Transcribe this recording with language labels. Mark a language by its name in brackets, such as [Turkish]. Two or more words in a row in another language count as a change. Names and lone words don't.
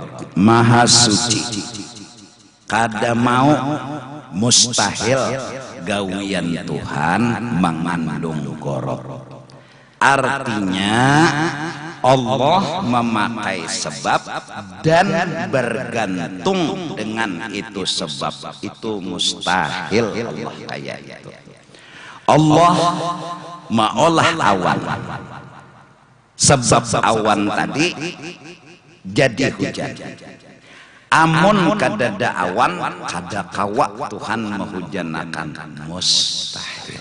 [Banjar] Maha suci, kada mau mustahil gawian Tuhan mengandung goror. [Indonesian] Artinya Allah memakai sebab dan bergantung dengan itu sebab. Itu mustahil Allah kayak itu. [Banjar] Allah maolah awan, sebab awan tadi jadi hujan. Amun kadada awan, kada kawa Tuhan menghujanakan, mustahil.